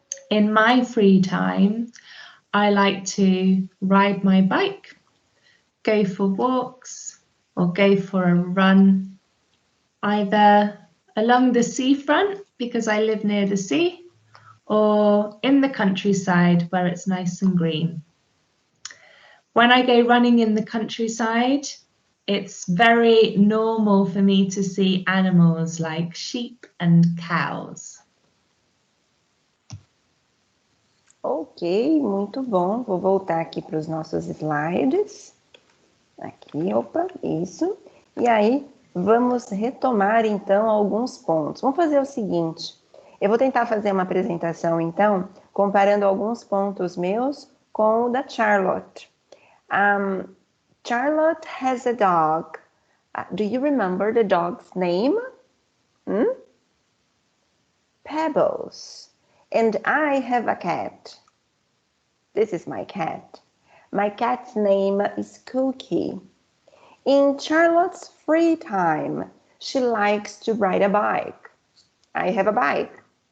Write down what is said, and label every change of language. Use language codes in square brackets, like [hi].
[en] In my free time, I like to ride my bike, go for walks, or go for a run, either along the seafront because I live near the sea, or in the countryside where it's nice and green. When I go running in the countryside, it's very normal for me to see animals like sheep and cows. [pt] Ok, muito bom. Vou voltar aqui para os nossos slides. Aqui, opa, isso. E aí, vamos retomar então alguns pontos. Vamos fazer o seguinte. Eu vou tentar fazer uma apresentação então, comparando alguns pontos meus com o da Charlotte. [en] Charlotte has a dog. Do you remember the dog's name? Pebbles. And I have a cat. This is my cat. My cat's name is Cookie. In Charlotte's free time, she likes to ride a bike. I have a bike.